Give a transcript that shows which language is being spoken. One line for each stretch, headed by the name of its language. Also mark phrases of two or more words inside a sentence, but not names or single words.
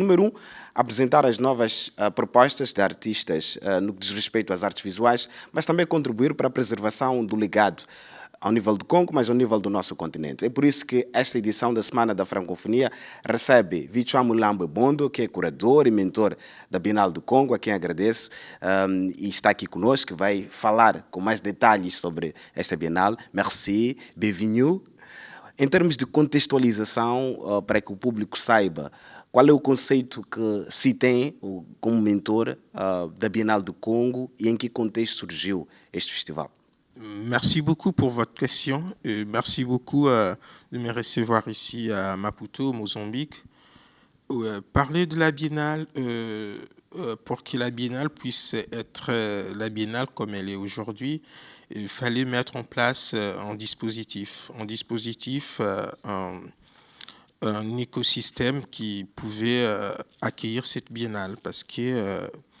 Portuguese: Número um, apresentar as novas propostas de artistas no que diz respeito às artes visuais, mas também contribuir para a preservação do legado ao nível do Congo, mas ao nível do nosso continente. É por isso que esta edição da Semana da Francofonia recebe Vichwa Mulambo Bondo, que é curador e mentor da Bienal do Congo, a quem agradeço, e está aqui conosco, que vai falar com mais detalhes sobre esta Bienal.
French: Merci, bienvenue.
Portuguese: Em termos de contextualização, para que o público saiba, qual é o conceito que se tem como mentor da Bienal do Congo e em que contexto surgiu este festival?
French: Merci beaucoup pour votre question et merci beaucoup de me recevoir ici à Maputo, Mozambique. Parler de la biennale, pour que la biennale puisse être la biennale comme elle est aujourd'hui, il fallait mettre en place un écosystème qui pouvait accueillir cette biennale parce que